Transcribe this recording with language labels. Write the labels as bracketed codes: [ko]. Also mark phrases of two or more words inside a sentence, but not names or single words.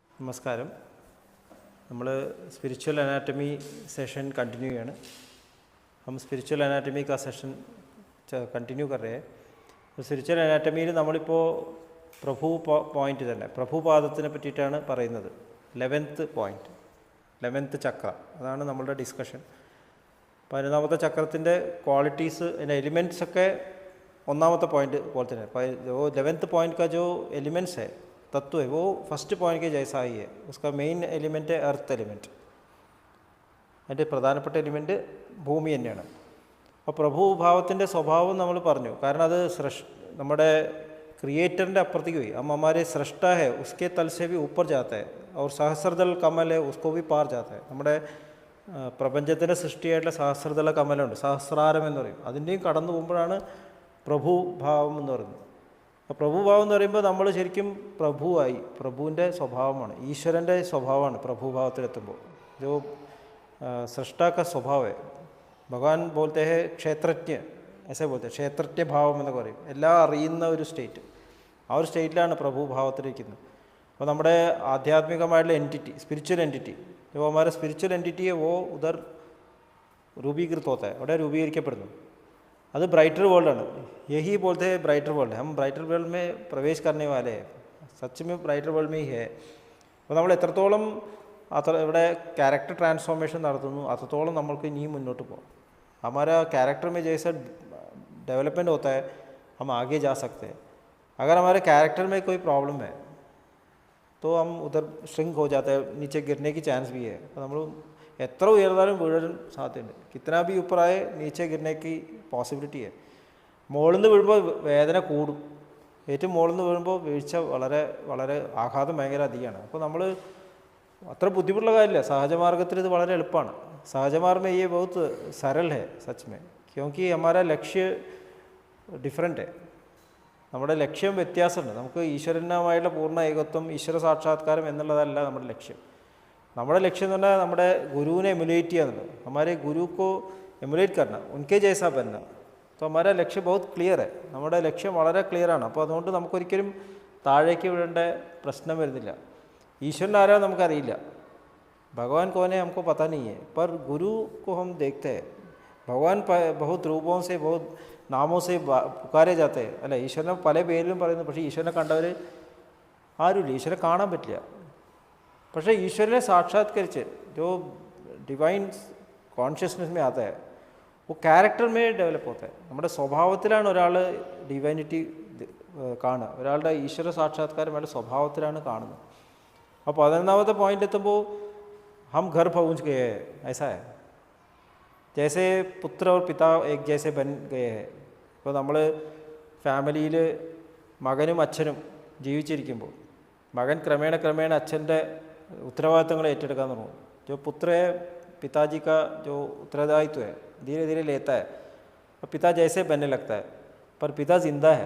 [ml] നമസ്കാരം. നമ്മൾ [en] spiritual anatomy session continue [hi] है. हम [en] spiritual anatomy [hi] का [en] session continue [hi] कर रहे हैं. [ml] तो [en] spiritual anatomy [ml] നമ്മളിപ്പോൾ പ്രഭു പോയിന്റ് തന്നെ പ്രഭുപാദത്തിനെ പറ്റിയിട്ടാണ് പറയുന്നത്. 11th പോയിന്റ്, 11th ചക്ര, അതാണ് നമ്മളുടെ ഡിസ്കഷൻ. 11ാമത്തെ ചക്രത്തിൻ്റെ ക്വാളിറ്റീസ്, അതിൻ്റെ എലിമെൻറ്റ്സ് ഒക്കെ ഒന്നാമത്തെ പോയിന്റ് പോലെ തന്നെ. [hi] 11th पॉइंट का जो एलिमेंट्स है, तत्व है, वो [en] first point [hi] के जैसा ही है. उसका [en] main element [hi] है [en] earth element. [ml] അതിൻ്റെ പ്രധാനപ്പെട്ട എലിമെൻറ്റ് ഭൂമി തന്നെയാണ്. അപ്പോൾ പ്രഭുഭാവത്തിൻ്റെ സ്വഭാവം നമ്മൾ പറഞ്ഞു. കാരണം അത് നമ്മുടെ ക്രിയേറ്ററിൻ്റെ അപ്പുറത്തേക്ക് പോയി. [hi] हम हमारे सृष्टा है उसके तल से भी ऊपर जाता है और सहस्रदल कमल है उसको भी पार जाता है. [ml] നമ്മുടെ പ്രപഞ്ചത്തിൻ്റെ സൃഷ്ടിയായിട്ടുള്ള സഹസ്രദള കമലുണ്ട്, സഹസ്രാരം എന്ന് പറയും. അതിൻ്റെയും കടന്നു പോകുമ്പോഴാണ് പ്രഭുഭാവം എന്ന് പറയുന്നത്. അപ്പോൾ പ്രഭുഭാവം എന്ന് പറയുമ്പോൾ നമ്മൾ ശരിക്കും പ്രഭുവായി, പ്രഭുവിൻ്റെ സ്വഭാവമാണ്, ഈശ്വരൻ്റെ സ്വഭാവമാണ് പ്രഭുഭാവത്തിലെത്തുമ്പോൾ. [hi] जो सृष्टा का स्वभाव है. ഭഗവാൻ बोलते हैं ക്ഷേത്രജ്ഞ, ऐसे बोलते हैं, [ml] ക്ഷേത്രജ്ഞ ഭാവം എന്നൊക്കെ പറയും. എല്ലാം അറിയുന്ന ഒരു സ്റ്റേറ്റ്, ആ ഒരു സ്റ്റേറ്റിലാണ് പ്രഭുഭാവത്തിലിരിക്കുന്നത്. അപ്പോൾ നമ്മുടെ ആധ്യാത്മികമായിട്ടുള്ള എൻറ്റിറ്റി, [en] spiritual entity, [hi] जो हमारा [en] spiritual entity [hi] है वो उधर रूपीकृत होता है, [ml] അവിടെ രൂപീകരിക്കപ്പെടുന്നു. അത് [en] brighter world. [hi] यही बोलते हैं [en] brighter world. [hi] हम [en] brighter world [hi] में प्रवेश करने वाले हैं. सच में [en] brighter world [hi] में ही है. [ml] അപ്പോൾ നമ്മൾ എത്രത്തോളം ഇവിടെ [en] character transformation [ml] നടത്തുന്നു, അത്രത്തോളം നമ്മൾക്ക് ഇനിയും മുന്നോട്ട് പോകാം. [hi] हमारा कैरेक्टर में जैसा डेवलपमेंट होता है हम आगे जा सकते हैं. अगर हमारे कैरेक्टर में कोई प्रॉब्लम है तो हम उधर श्रिंक हो जाते हैं, नीचे गिरने की चांस भी है. [ml] അപ്പോൾ നമ്മൾ എത്ര ഉയർന്നാലും വീഴാൻ സാധ്യതയുണ്ട്. [hi] കിतना भी ऊपर आए नीचे गिरने की पॉसिबिलिटी है. [ml] മുകളിൽ നിന്ന് വീഴുമ്പോൾ വേദന കൂടും. ഏറ്റവും മുകളിൽ നിന്ന് വീഴുമ്പോൾ വീഴ്ച വളരെ വളരെ ആഘാതം ഭയങ്കര അധികമാണ്. അപ്പോൾ നമ്മൾ അത്ര ബുദ്ധിമുട്ടുള്ള കാര്യമില്ല. സഹജമാർഗത്തിൽ ഇത് വളരെ എളുപ്പമാണ്. [hi] सहजमार्ग में ये बहुत सरल है सच में, क्योंकि हमारा लक्ष्य डिफरेंट है. [ml] നമ്മുടെ ലക്ഷ്യം വ്യത്യാസമുണ്ട്. നമുക്ക് ഈശ്വരനുമായുള്ള പൂർണ്ണ ഏകത്വം, ഈശ്വര സാക്ഷാത്കാരം എന്നുള്ളതല്ല നമ്മുടെ ലക്ഷ്യം. നമ്മുടെ ലക്ഷ്യം എന്ന് പറഞ്ഞാൽ നമ്മുടെ ഗുരുവിനെ എമുലേറ്റ് ചെയ്യുക എന്നുള്ളത്. [hi] हमारे गुरु को एमुलेट करना, उनके जैसा बनना. तो हमारा लक्ष्य बहुत क्लियर है. [ml] നമ്മുടെ ലക്ഷ്യം വളരെ ക്ലിയറാണ്. അപ്പോൾ അതുകൊണ്ട് നമുക്കൊരിക്കലും താഴേക്ക് വീഴേണ്ട പ്രശ്നം വരുന്നില്ല. ഈശ്വരൻ ആരാ നമുക്കറിയില്ല, [hi] भगवान कौन है हमको पता नहीं है, पर गुरु को हम देखते हैं. भगवान बहुत रूपों से, बहुत नामों से पुकारे जाते हैं. [ml] അല്ല, ഈശ്വരനെ പല പേരിലും പറയുന്നു. പക്ഷേ ഈശ്വരനെ കണ്ടവർ ആരുമില്ല, ഈശ്വരനെ കാണാൻ പറ്റില്ല. പക്ഷേ ഈശ്വരനെ സാക്ഷാത്കരിച്ച് [hi] जो [en] divine consciousness [hi] में आता है वो कैरेक्टर में डेवलप होता है. [ml] നമ്മുടെ സ്വഭാവത്തിലാണ് ഒരാൾ ഡിവൈനിറ്റി കാണുക. ഒരാളുടെ ഈശ്വര സാക്ഷാത്കാരം അയാളുടെ സ്വഭാവത്തിലാണ് കാണുന്നത്. അപ്പോൾ 11ാമത്തെ പോയിന്റ് എത്തുമ്പോൾ [hi] हम घर पहुंच गए हैं, ऐसा है. जैसे पुत्र और पिता एक जैसे बन गए हैं. [ml] ഇപ്പോൾ നമ്മൾ ഫാമിലിയിൽ മകനും അച്ഛനും ജീവിച്ചിരിക്കുമ്പോൾ മകൻ ക്രമേണ അച്ഛൻ്റെ ഉത്തരവാദിത്തങ്ങൾ ഏറ്റെടുക്കാൻ തുടങ്ങും. [hi] जो पुत्र है पिताजी का जो उत्तरदायित्व है धीरे धीरे लेता है. അപ്പോൾ पिता जैसे बनने लगता है, पर पिता जिंदा है.